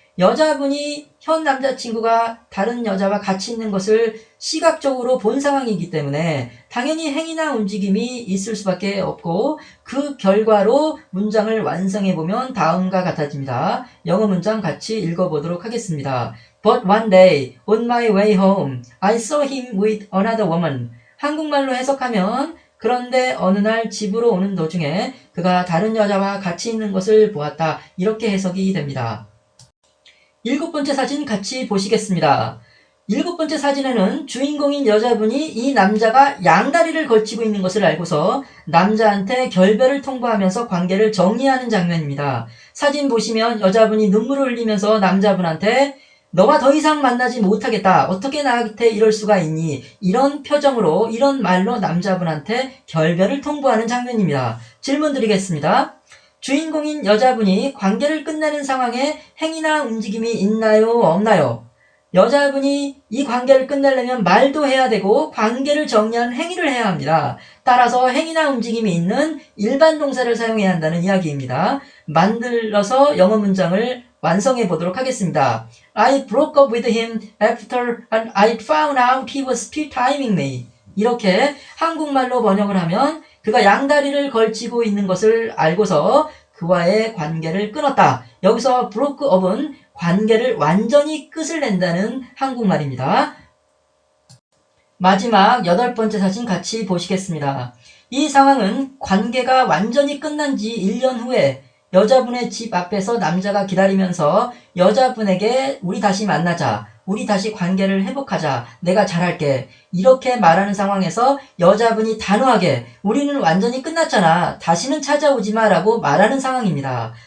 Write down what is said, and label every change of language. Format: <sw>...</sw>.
<ko>여자분이 현 남자친구가 다른 여자와 같이 있는 것을 시각적으로 본 상황이기 때문에 당연히 행위나 움직임이 있을 수밖에 없고 그 결과로 문장을 완성해보면 다음과 같아집니다. 영어 문장 같이 읽어보도록 하겠습니다.</ko> <en>But one day, on my way home, I saw him with another woman.</en> <ko>한국말로 해석하면 그런데 어느 날 집으로 오는 도중에 그가 다른 여자와 같이 있는 것을 보았다. 이렇게 해석이 됩니다. 7번째 사진 같이 보시겠습니다. 7번째 사진에는 주인공인 여자분이 이 남자가 양다리를 걸치고 있는 것을 알고서 남자한테 결별을 통보하면서 관계를 정리하는 장면입니다. 사진 보시면 여자분이 눈물을 흘리면서 남자분한테 너와 더 이상 만나지 못하겠다. 어떻게 나한테 이럴 수가 있니? 이런 표정으로, 이런 말로 남자분한테 결별을 통보하는 장면입니다. 질문 드리겠습니다. 주인공인 여자분이 관계를 끝내는 상황에 행위나 움직임이 있나요? 없나요? 여자분이 이 관계를 끝내려면 말도 해야 되고 관계를 정리하는 행위를 해야 합니다. 따라서 행위나 움직임이 있는 일반 동사를 사용해야 한다는 이야기입니다. 만들어서 영어 문장을 완성해 보도록 하겠습니다.</ko> <en>I broke up with him after I found out he was still timing me.</en> <ko>이렇게 한국말로 번역을 하면 그가 양다리를 걸치고 있는 것을 알고서 그와의 관계를 끊었다. 여기서 broke up은 관계를 완전히 끝을 낸다는 한국말입니다. 마지막 8번째 사진 같이 보시겠습니다. 이 상황은 관계가 완전히 끝난 지 1년 후에 여자분의 집 앞에서 남자가 기다리면서 여자분에게 우리 다시 만나자, 우리 다시 관계를 회복하자, 내가 잘할게 이렇게 말하는 상황에서 여자분이 단호하게 우리는 완전히 끝났잖아, 다시는 찾아오지마 라고 말하는 상황입니다.</ko>